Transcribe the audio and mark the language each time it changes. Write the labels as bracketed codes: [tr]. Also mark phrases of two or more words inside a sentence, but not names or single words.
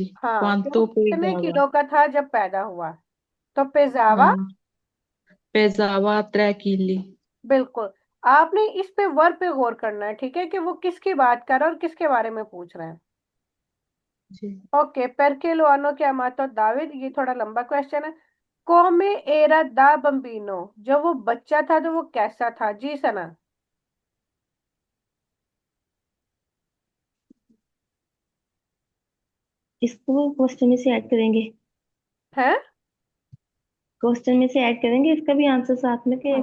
[hi] हाँ, कि वो [it] क्वांतो [hi] कितने [it] पेज़ावा। [hi] किलो का था जब पैदा हुआ। तो पेजावा, हाँ, [it] pesava 3 chili. [hi] बिल्कुल। आपने इस पे वर्ब पे गौर करना है, ठीक है, कि वो किसकी बात कर रहा है और किसके बारे में पूछ रहे हैं। जी। ओके, [it] perché lo hanno chiamato दाविद, [hi] ये थोड़ा लंबा क्वेश्चन है। [it] come era da bambino, [hi] जब वो बच्चा था तो वो कैसा था? जी सना। इसको क्वेश्चन में से ऐड करेंगे। है क्वेश्चन में से ऐड करेंगे इसका भी आंसर साथ में के।